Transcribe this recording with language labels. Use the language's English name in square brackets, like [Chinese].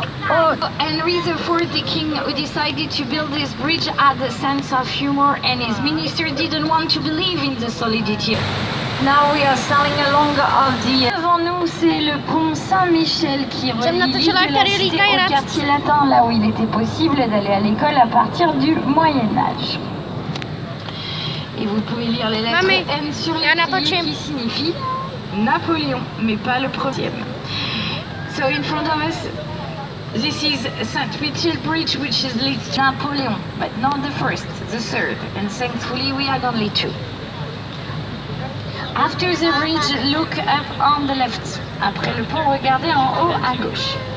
[English] Oh, Henry IV, the king who decided to build this bridge, had a sense of humor and his minister didn't want to believe in the solidity. Now we are sailing along of the... [French] Devant nous, c'est le pont Saint-Michel qui relie l'île de la Cité au quartier latin, là où il était possible d'aller à l'école à partir du Moyen-Âge. Et vous pouvez lire les lettres N sur les piliers qui signifient Napoléon, mais pas le premier. [English] So in front of us, this is St. Michel Bridge, which is leads to Napoleon, but not the first, the third, and thankfully we had only two. After the bridge, look up on the left. [French] Après le pont, regardez en haut à gauche.